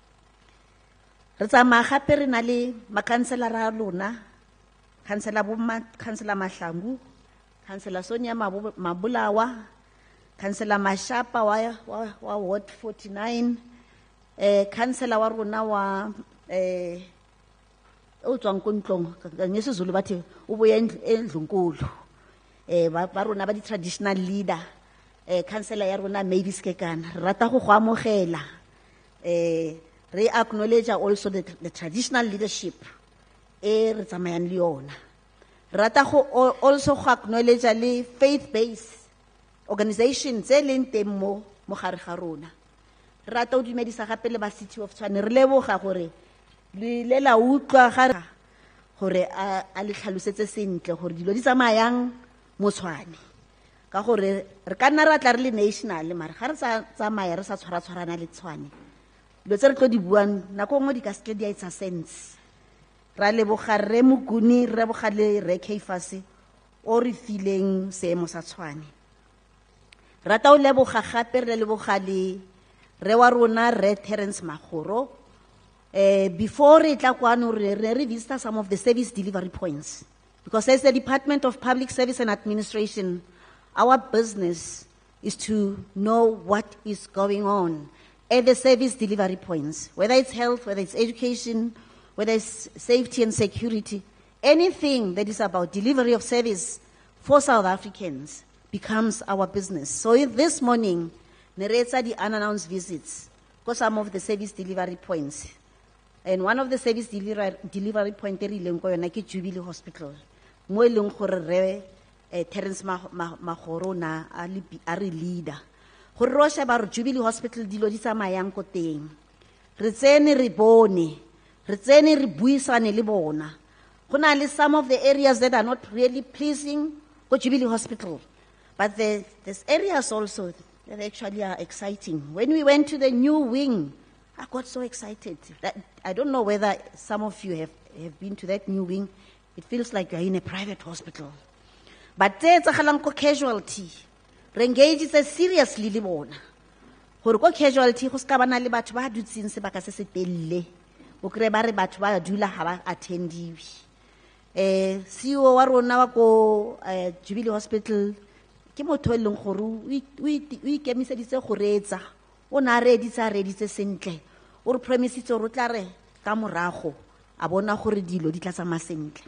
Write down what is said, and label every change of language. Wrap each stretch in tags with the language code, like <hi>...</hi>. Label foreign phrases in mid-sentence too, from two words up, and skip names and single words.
<tn>Re tsamaya gape re na le makhanselara a lona, khansela Mahlangu, khansela Sonia Mabulawa, khansela Mashapa wa Ward 49, khansela wa rona wa o tswang ko ntlong</tn> <zu>ngesizulu bathi</zu> <tn>o boya endlunkulu ba rona ba di</tn> <en>traditional leader,</en> <tn>khansela ya rona Mavis Kekana re rata go go amogela Re</tn> <en>acknowledge also the traditional leadership</en> <tn>e re tsamayang le yona. Rata go also go acknowledge le</tn> <en>faith-based organizations</en> <tn>tse leng teng mo gare ga rona. Rata o dumedisa gape le ba City of Tshwane, re leboga gore le la utlwa ga gore a le tlhalosetse sentle gore dilo di tsamayang mo Tshwane, ka gore re ka nna ra tla re le national mara ga re tsamaya re sa tshwara le Tshwane dilo tse re tlo di buang nako nngwe di ka se di a</tn> <en>etsa sense.</en> <tn>Ra leboga Rre Mokuni, re leboga le Rre Keifase o re fileng seemo sa Tshwane. Rata o leboga gape re leboga le re wa rona Rre Terence Magoro.</tn> <en>Before</en> <tn>re tla kwano re</tn> <en>visit some of the service delivery points, because as the Department of Public Service and Administration, our business is to know what is going on at the service delivery points, whether it's health, whether it's education, whether it's safety and security. Anything that is about delivery of service for South Africans becomes our business. So this morning, Neretsa the unannounced visits for some of the service delivery points. And one of the service delivery points is Jubilee Hospital.</en> <tn>Mo eleng gore Rre Terence Magoro na a re leader. Gore ro sheba Jubilee Hospital dilo di tsamayang ko teng. Re tsene re bone, re tsene re buisane le bona. Go na le</tn> <en>some of the areas that are not really pleasing go Jubilee Hospital. But there's areas also that actually are exciting. When we went to the new wing, I got so excited that I don't know whether some of you have been to that new wing. It feels like you're in a private hospital. But there's a casualty. Re engage is seriously</en> <tn>le bona. Gore go casualty go ska bana le batho ba dutseng sebaka se se telle. O kre ba re batho ba dula ha ba attendiwe. CEO wa rona wa ko Jubilee Hospital ke motho leng gore o ikemiseditse go reetsa o na reditse sentle o re promisitse o tla re ka morago a bona gore dilo di tla tsamaya sentle.</tn>